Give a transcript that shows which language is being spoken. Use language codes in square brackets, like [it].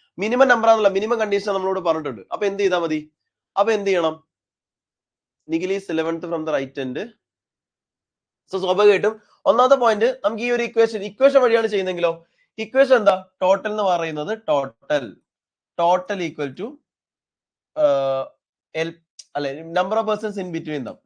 [ml] Minimum number ആണല്ലോ, minimum condition നമ്മളോട് പറഞ്ഞിട്ടുണ്ട്. അപ്പൊ എന്ത് ചെയ്താൽ മതി? അപ്പൊ എന്ത് ചെയ്യണം? [en] Nikhil is 11th from the right end. [ml] So സ്വാഭാവികമായിട്ടും ഒന്നാമത്തെ പോയിന്റ് നമുക്ക് ഈ ഒരു ഇക്വേഷൻ വഴിയാണ് ചെയ്യുന്നെങ്കിലോ, ഇക്വേഷൻ എന്താ? ടോട്ടൽ എന്ന് പറയുന്നത് ടോട്ടൽ ഈക്വൽ ടു അല്ലെ number of persons in between them.